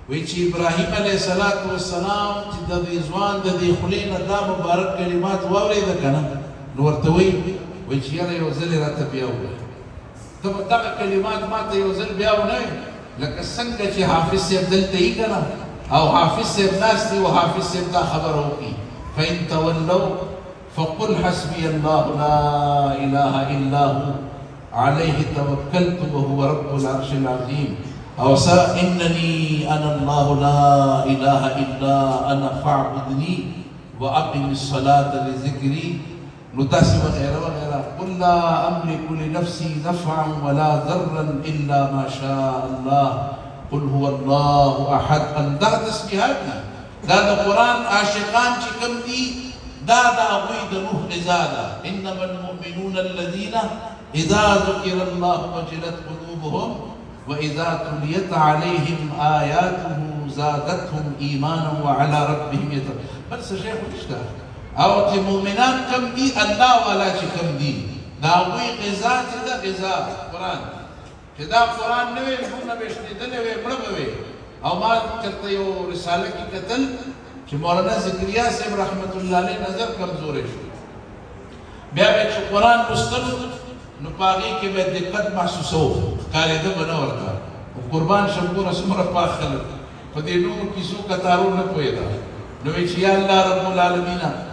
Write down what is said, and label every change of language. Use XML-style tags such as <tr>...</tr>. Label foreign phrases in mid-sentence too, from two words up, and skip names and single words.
<ps>وی چې ابراهیم</ps> <ar>علیه السلام</ar> <ps>چې د دې ځوان د دې خولې نه دا مبارک کلمات واورېده که نه نو ورته وی چې یاره یو ځل یې راته بیا ووایه ته به دغه کلمات ما ته یو ځل بیا ونوایې لکه څنګه چې حافظ صاحب دلته یي که نه او حافظ صاحب ناست دی او حافظ صاحب دا خبره وکړي</ps> <ar>فإن تولوا فقل حسبي الله لا إله إلا هو عليه توكلت وهو رب العرش العظيم او إنني أنا الله لا إله إلا أنا فاعبدني وأقم الصلاة لذكري نتاسي وغيره وغيره قل لا أملك لنفسي نفعا ولا ضرا إلا ما شاء الله قل هو الله أحد</ar> <ps>دا تسبيحات دا د قرآن عاشقان چې کوم دي دا د هغوی د روح غذا ده</ps> <ar>إنما المؤمنون الذين إذا ذكر الله وجلت قلوبهم وإذا تليت عليهم آياته زادتهم إيمانا وعلى ربهم يتوكلون</ar> <ps>بل څه شی خو نشته او چې مؤمنان کم دي الله والا چې کم دي د هغوی غذا چې ده غذا قرآن چې دا قرآن نه وی موږ نه به شنېدلی وی مړه به وی او ما چېرته یو رساله کې کتل چې مولانا ذکریا صاحب</ps> <ar>رحمت الله علیه</ar> <ps>نظر کمزوری شو بیا به چې قرآن لوستلو نو په هغې کې به دقت محسوسوو ښکارېده به نه ورته قربان شم ګوره څومره پاک خلک په دې نورو کیسو کتارو نه پوهېده نو وی چې یا الله رب العالمینه</ps>